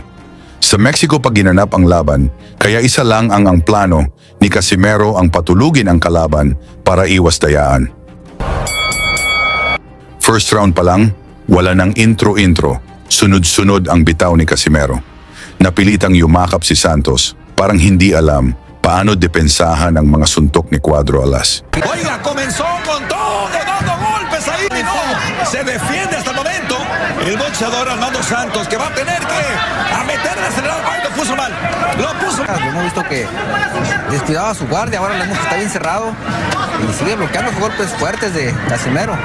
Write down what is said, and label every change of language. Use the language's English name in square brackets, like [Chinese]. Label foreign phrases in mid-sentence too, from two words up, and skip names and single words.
[Filipino] Sa Mexico pa ginanap ang laban, kaya isa lang ang plano ni Casimero ang patulugin ang kalaban para iwas dayaan. [English] First round [Filipino] pa lang, wala nang intro-intro, sunod-sunod ang bitaw ni Casimero. Napilitang yumakap si Santos, parang hindi alam paano depensahan ang mga suntok ni Cuadro Alas. [Spanish] Oiga, comenzó con todo, dando golpes ahí, no, se defiende hasta el momento el boxeador Armando Santos, que va a tener que meterle acelerado. Ay, lo puso mal, lo puso mal. Hemos visto que descuidaba su guardia, ahora le hemos está bien cerrado y sigue bloqueando los golpes fuertes de Casimero.